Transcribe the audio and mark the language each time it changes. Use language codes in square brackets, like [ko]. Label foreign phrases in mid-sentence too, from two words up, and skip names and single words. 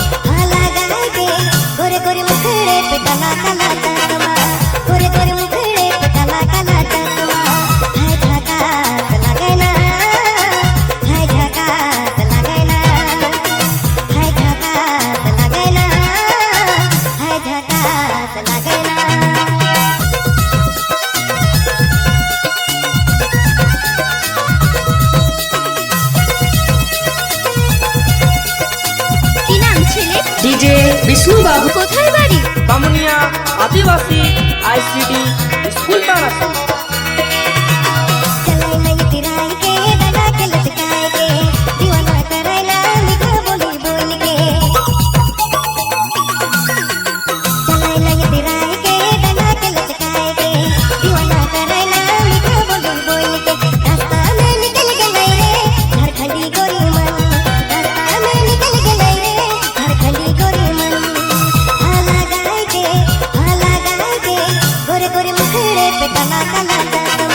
[hi] गोरे गोरे मुखड़े पे काला काला चश्मा गोरे गोरे मुखड़े पे काला काला चश्मा है झकास लगे ना है झकास लगे ना है झकास लगे ना है झकास लगे ना [bn] কি নাম ছেলে? ডিজে বিষ্ণু বাবু, কোথায় বাড়ি? বামুনিয়া আদিবাসী আইসিডি স্কুল পাড়া। [sck] चलाई नहीं तिराई के डाला के लटकाए के दीवाना करैला मीठा बोली बोल के चलाई नहीं तिराई के डाला के लटकाए के दीवाना करैला मीठा बोली बोल के रास्ता में निकल गए रे झारखंडी गोरी मन रास्ता में निकल गए रे झारखंडी गोरी मन हाला गाय के [hi] गोरे गोरे मुखड़े पे काला काला